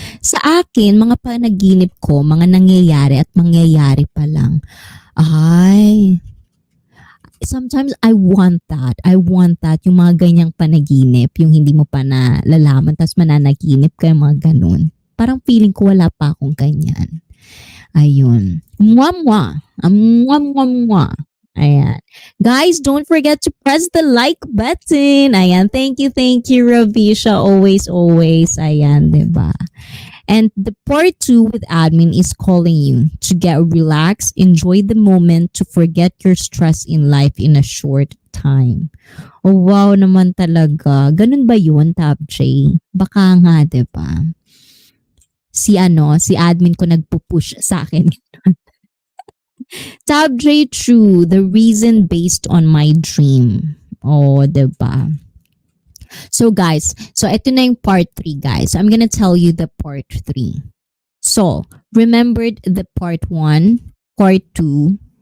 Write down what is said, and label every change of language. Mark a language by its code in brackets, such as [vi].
[tl] Sa akin, mga panaginip ko, mga nangyayari at mangyayari pa lang. [en] Ay, sometimes I want that. I want that. [tl] Yung mga ganyang panaginip, yung hindi mo pa nalalaman, tapos mananaginip kayo mga ganun. Parang feeling ko wala pa akong ganyan. Ayun. Mwah, mwah, mwah. Ayan. [en] Guys, don't forget to press the like button. Ayan. Thank you, Ravisha. Always, always. Ayan, diba? And the part 2 with admin is calling you to get relaxed, enjoy the moment, to forget your stress in life in a short time. [tl] Oh, wow naman talaga. Ganun ba yun, Tab J? Baka nga, diba? Si admin ko nagpupush sa akin. [en] Tab J, true. The reason based on my dream. Oh, diba? So guys, [tl] ito na yung [en] part 3, guys. I'm gonna tell you the part 3. So, remembered the part 1, part 2.